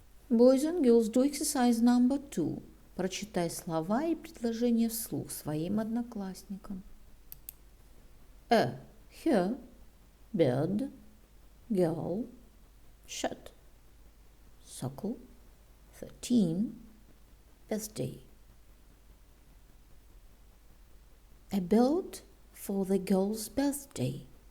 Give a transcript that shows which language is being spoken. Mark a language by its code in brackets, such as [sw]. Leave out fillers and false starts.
[en] Boys and girls, do exercise number 2. [ru] Прочитай слова и предложения вслух своим одноклассникам. [en] A, her, bird, girl, shut, circle, 13, birthday. A bird for the girl's birthday.